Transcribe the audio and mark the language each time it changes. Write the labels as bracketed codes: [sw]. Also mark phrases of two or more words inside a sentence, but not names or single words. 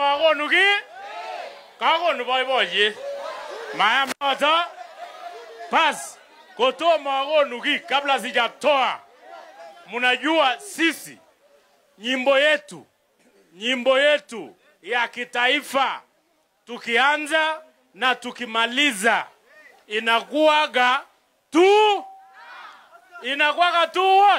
[kln] nuki? Kakonu boiboiyet. Mayam noto. Pas. Kotomo nuki [sw] kabla sijatoa. Mnajua sisi nyimbo yetu ya kitaifa tukianza na tukimaliza inakuwaga tu what?